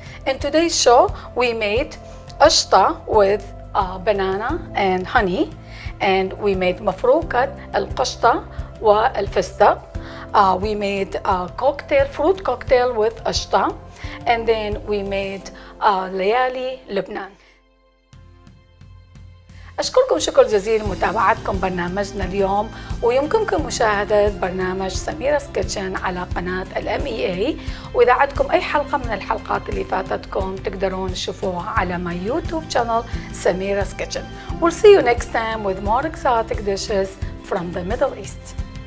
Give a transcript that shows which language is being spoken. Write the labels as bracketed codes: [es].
[en] In today's show, we made Aushta with banana and honey, and we made mufrooka, al-qashta, wa al-fisdaq. We made a fruit cocktail with Aushta, and then we made layali Lebanon. [ar] أشكركم شكر جزيل متابعتكم برنامجنا اليوم، ويمكنكم مشاهدة برنامج سميرا's كيتشن على قناة MEA. وإذا عندكم أي حلقة من الحلقات اللي فاتتكم تقدرون تشوفوها على [en] my YouTube channel Samira's Kitchen. We'll see you next time with more exotic dishes from the Middle East.